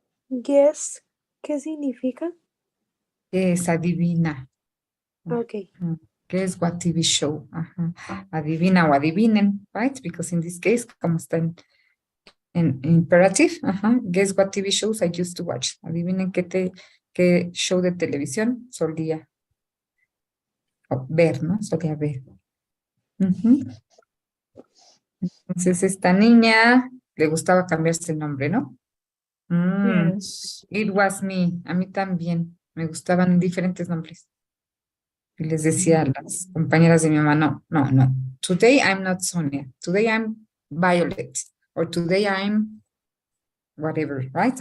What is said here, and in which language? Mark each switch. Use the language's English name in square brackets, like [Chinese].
[Spanish] Guess. ¿Qué significa? Es adivina. [English] Ok. Guess what TV show. Ajá. [Spanish] Adivina o adivinen, [English] right? Because in this case, [Spanish] como está en [English] imperative, ajá. Guess what TV shows I used to watch. [Spanish] Adivinen qué show de televisión solía ver, ¿no? Solía ver. Ujú. Entonces, esta niña le gustaba cambiarse el nombre, ¿no? [English] Yes. It was me. [Spanish] A mí también. Me gustaban diferentes nombres. Y les decía a las compañeras de mi mamá, no. [English] Today I'm not Sonia. Today I'm Violet. Or today I'm whatever, right?